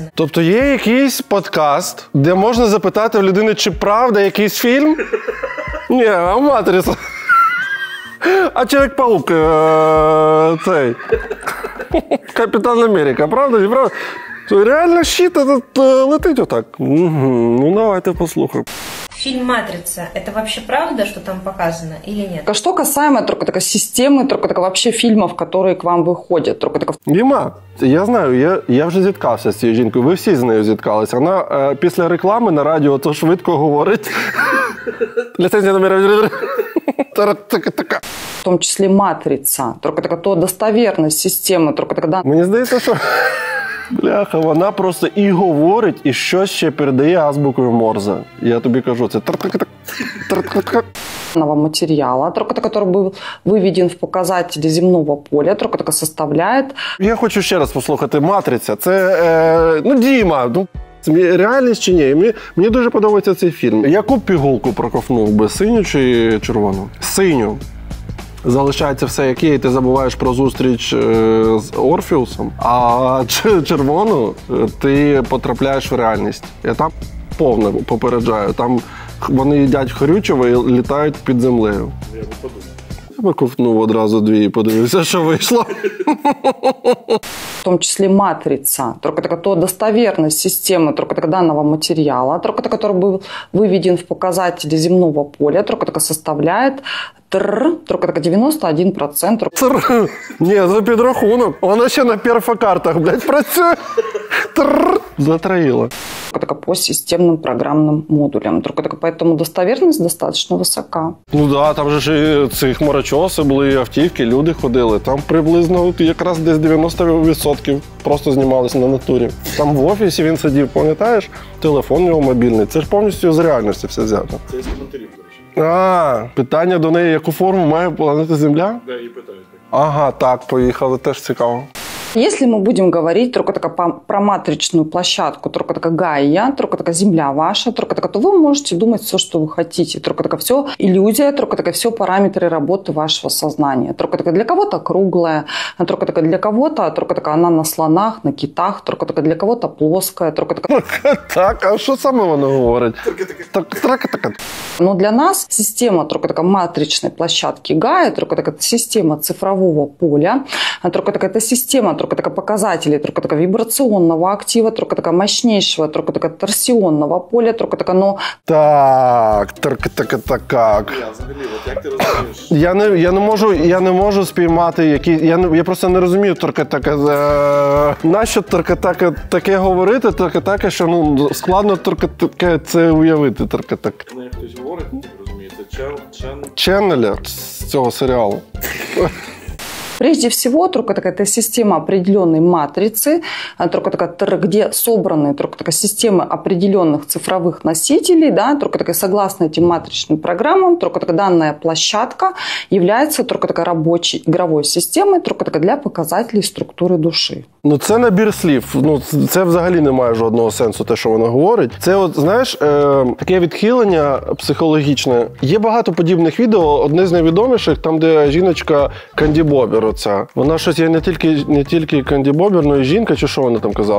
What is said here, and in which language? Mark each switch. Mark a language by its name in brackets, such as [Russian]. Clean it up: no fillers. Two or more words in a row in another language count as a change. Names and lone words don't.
[Ukrainian] Тобто є якийсь подкаст, де можна запитати в людини, чи правда якийсь фільм? Ні, а «Матриця». А Чоловік-паук, цей, Капітан Америка, правда, не правда? Реально щит этот летить отак. Ну, давайте послухаем. [Russian] Фильм «Матрица» – это вообще правда, что там показано, или нет? А что касаемо только такой системы, только так вообще фильмов, которые к вам выходят? Только так... [Ukrainian] Діма, я знаю, я вже зіткався з цією жінкою, ви всі з нею зіткалися. Вона після реклами на радіо то швидко говорить. Ліцензія номер... [Russian] В том числе «Матрица», только так то достоверность системы, только тогда... [Ukrainian] Мені здається, що... Бляха, вона просто і говорить, і щось ще передає азбукою Морзе. Я тобі кажу, це [Russian] материала, который был выведен в показатели земного поля, только составляет. [Ukrainian] Я хочу ще раз послухати «Матриця». Це, Діма, реальність чи ні? Мені дуже подобається цей фільм. Яку пігулку проковтнув би, синю чи червону? Синю. Залишається все як є, і ти забуваєш про зустріч з Орфеусом, а червону ти потрапляєш в реальність. Я там повно попереджаю, там вони їдять хрючево і літають під землею. Я би подумав. тебе ковтнув одразу 2 і подивився, що вийшло. [Russian] В том числе матрица, только то достоверность системы только данного материала, только который был выведен в показатели земного поля, только составляет только 91%. [Ukrainian] Ні, це підрахунок. Воно ще на перфокартах, блядь, працює. Затроїло. [Russian] Только по системным программным модулям. Только поэтому достоверность достаточно высока. [Ukrainian] Ну да, там же ж і ці хмарочоси були, автівки, люди ходили. Там приблизно якраз десь 90% просто знімалися на натурі. Там в офісі він сидів, пам'ятаєш? Телефон його мобільний. Це ж повністю з реальності все взято. Це із коментарів, до речі. Питання до неї, яку форму має планета Земля? Да, і питають. Ага, так, поїхали, теж цікаво. [Russian] Если мы будем говорить только про матричную площадку, только Гайя, только Земля ваша, только то вы можете думать все, что вы хотите. Только все иллюзия, только все параметры работы вашего сознания. Только для кого-то круглая, только для кого-то, только она на слонах, на китах, только для кого-то плоская. [Ukrainian] Так, а що саме воно говорить? [Russian] Но для нас система только матричной площадки Гайя, только система цифрового поля, только это система только показатели, только вибрационного актива, только мощнейшего, только торсионного поля, только оно... [Ukrainian] Так. Я не можу спіймати які. Я просто не розумію нащо таке говорити, таке, що складно таке це уявити. Як хтось говорить, розумієте, Ченнеля з цього серіалу. [Russian] Прежде всего, только это система определенной матрицы, где собраны системы определенных цифровых носителей, да, только согласно этим матричным программам, только данная площадка является только рабочей игровой системой, только для показателей структури душі. [Ukrainian] Ну це набір слів. Ну це взагалі не має жодного сенсу, те, що вона говорить. Це от, знаєш, таке відхилення психологічне. Є багато подібних відео, одне з найвідоміших, там, де жіночка Канді Бобер оця. Вона щось, я не тільки Канді Бобер, но і жінка, чи що вона там казала.